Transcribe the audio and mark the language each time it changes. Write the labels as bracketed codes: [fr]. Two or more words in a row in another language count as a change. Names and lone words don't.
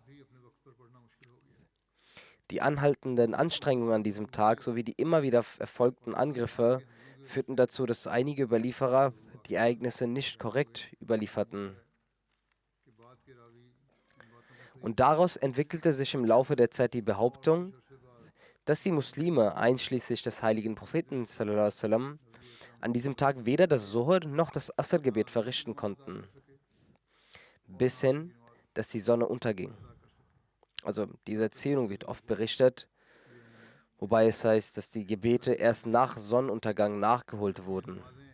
[de] Die anhaltenden Anstrengungen an diesem Tag sowie die immer wieder erfolgten Angriffe führten dazu, dass einige Überlieferer die Ereignisse nicht korrekt überlieferten. Und daraus entwickelte sich im Laufe der Zeit die Behauptung, dass die Muslime, einschließlich des heiligen Propheten [ar] صلى الله عليه وسلم, [de] an diesem Tag weder das Zuhr noch das Asr-Gebet verrichten konnten, bis hin, dass die Sonne unterging. Also diese Erzählung wird oft berichtet, wobei es heißt, dass die Gebete erst nach Sonnenuntergang nachgeholt wurden.